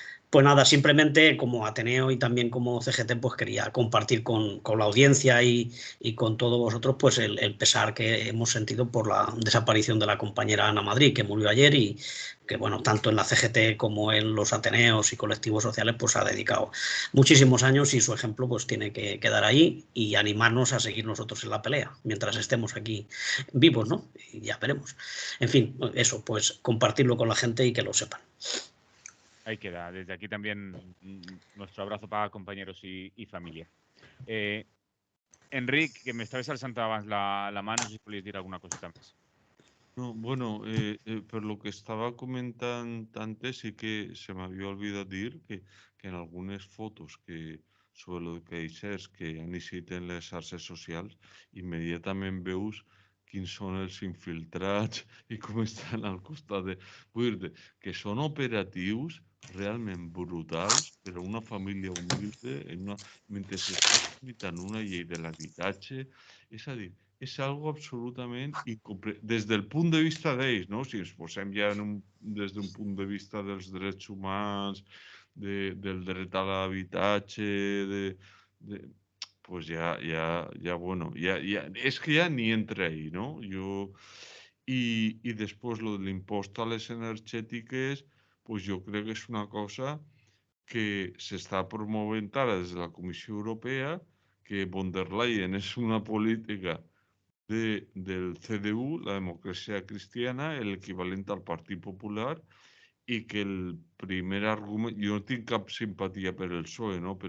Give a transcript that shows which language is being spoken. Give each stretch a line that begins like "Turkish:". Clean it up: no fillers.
Spanish: Pues nada, simplemente como Ateneo y también como CGT, pues quería compartir con la audiencia y con todos vosotros pues el pesar que hemos sentido por la desaparición de la compañera Ana Madrid, que murió ayer y que, bueno, tanto en la CGT como en los Ateneos y colectivos sociales, pues ha dedicado muchísimos años y su ejemplo pues tiene que quedar ahí y animarnos a seguir nosotros en la pelea, mientras estemos aquí vivos, ¿no? Y ya veremos. En fin, eso, pues compartirlo con la gente y que lo sepan. Ahí queda. Desde aquí también nuestro abrazo para compañeros y familia.
Catalan: Enric, que me estabas alçant abans la mà, no sé si volies dir alguna coseta més.
Spanish: No, bueno, por lo que estaba comentando antes, sí que se me había olvidado decir que en algunas fotos que sobre que es que
Catalan: necessiten les xarxes socials, immediatament veus quins són els infiltrats i com estan al costat de... Vull dir que són operatius realment brutals per a una família humilde mentre s'està tramitant una llei de l'habitatge. És a dir, és algo absolutament des del punt de vista d'ells, no? Si ens posem ja des d'un punt de vista dels drets humans, del dret a l'habitatge,
Spanish: pues bueno, es que ya ni entra ahí, ¿no? Y después lo del impuesto a las energéticas, pues yo creo que es una cosa que se está promoviendo ahora desde la Comisión Europea, que von der Leyen es una política del CDU, la democracia cristiana, el equivalente al Partido Popular, y que el primer argumento, yo no tengo
Catalan: cap simpatía per el PSOE, no?